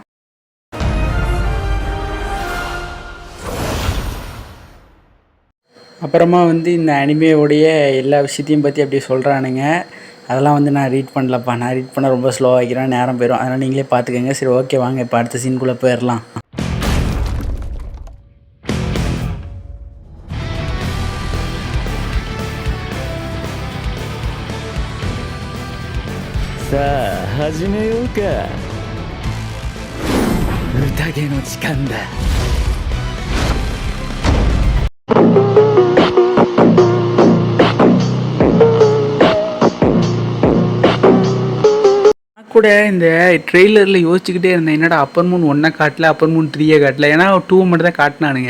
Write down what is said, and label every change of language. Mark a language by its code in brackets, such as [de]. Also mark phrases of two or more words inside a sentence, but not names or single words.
[ta] அப்புறமா வந்து இந்த அனிமேவுடைய எல்லா விஷயத்தையும் பற்றி அப்படியே சொல்கிறானுங்க. அதெல்லாம் வந்து நான் ரீட் பண்ணலப்பா. நான் ரீட் பண்ண ரொம்ப ஸ்லோவாக வைக்கிறேன், நேரம் போயிடும். அதனால் நீங்களே பார்த்துக்கோங்க. சரி ஓகே, வாங்க இப்போ அடுத்த சீனுக்குள்ளே போயிடலாம். [ja] さあ始めようか。宴の時間だ。 [ta] கூட இந்த ட்ரெய்லரில் யோசிச்சுக்கிட்டே இருந்தேன், என்னடா அப்பர் மூன் 1 காட்டல, அப்பர் மூன் 3 காட்டல. ஏன்னா 2 மட்டும் தான் காட்டினானுங்க.